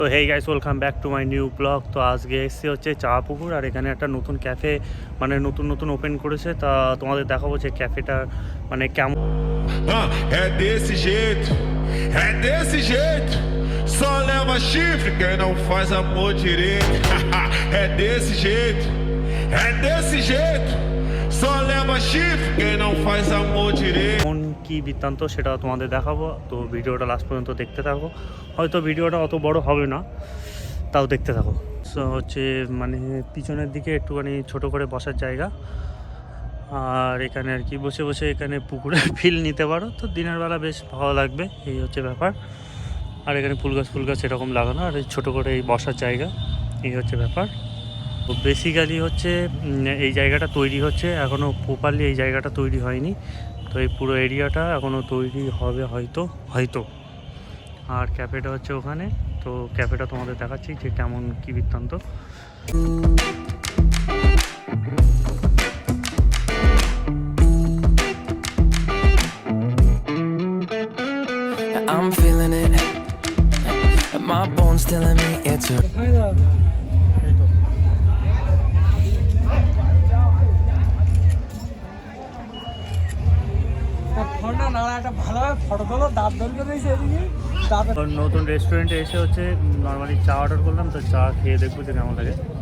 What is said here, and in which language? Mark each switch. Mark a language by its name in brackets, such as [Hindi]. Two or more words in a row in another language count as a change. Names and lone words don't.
[Bangla] তো [English] hey guys, welcome back to my new blog. [Bangla] তো আজকে এসেছি হচ্ছে চা পুকুর, আর এখানে একটা নতুন ক্যাফে মানে নতুন ওপেন করেছে। তা তোমাদের দেখাবো যে ক্যাফেটা মানে কেমন। [Portuguese] É desse jeito, é desse jeito. Só leva chifre quem não faz amor direito. É desse jeito, é desse jeito. Só leva chifre quem não faz amor direito. [Bangla] কোন কী বৃত্তান্ত সেটা তোমাদের দেখাবো, তো ভিডিওটা লাস্ট পর্যন্ত দেখতে থাকো। হয়তো ভিডিওটা অত বড় হবে না, তাও দেখতে থাকো। সো হচ্ছে মানে পিছনের দিকে একটুখানি ছোট করে বসার জায়গা, আর এখানে আর কি বসে বসে এখানে পুকুরের ফিল নিতে পারো। তো দিনের বেলা বেশ ভালো লাগবে, এই হচ্ছে ব্যাপার। আর এখানে ফুল গাছ এরকম লাগানো, আর এই ছোটো করে এই বসার জায়গা, এই হচ্ছে ব্যাপার। তো বেসিক্যালি হচ্ছে এই জায়গাটা তৈরি হচ্ছে, এখনও প্রপারলি এই জায়গাটা তৈরি হয়নি। তো এই পুরো এরিয়াটা এখনও তৈরি হবে হয়তো। আর ক্যাফেটা হচ্ছে ওখানে। তো ক্যাফেটা তোমাদের দেখাচ্ছি যে কেমন কী বৃত্তান্ত। [English] I'm feeling it. My bones telling me it's a [Bangla] নতুন রেস্টুরেন্টে এসে হচ্ছে নর্মালি চা অর্ডার করলাম। তো চা খেয়ে দেখবো যে কেমন লাগে।